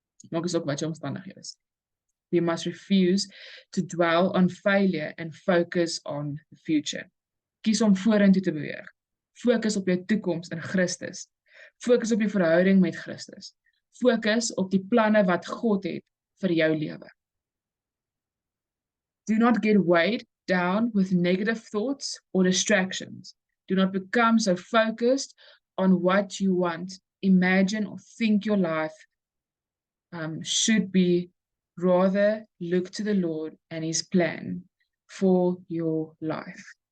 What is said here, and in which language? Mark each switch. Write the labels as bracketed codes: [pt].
[af] Maak is ook wat jou omstandighede is. [en] You must refuse to dwell on failure and focus on the future. [af] Kies om vorentoe te beweeg. Fokus op jou toekoms in Christus. Fokus op jou verhouding met Christus. Fokus op die planne wat God het vir jou lewe. [en] Do not get weighed down with negative thoughts or distractions. Do not become so focused on what you want, imagine or think your life should be. Rather, look to the Lord and His plan for your life.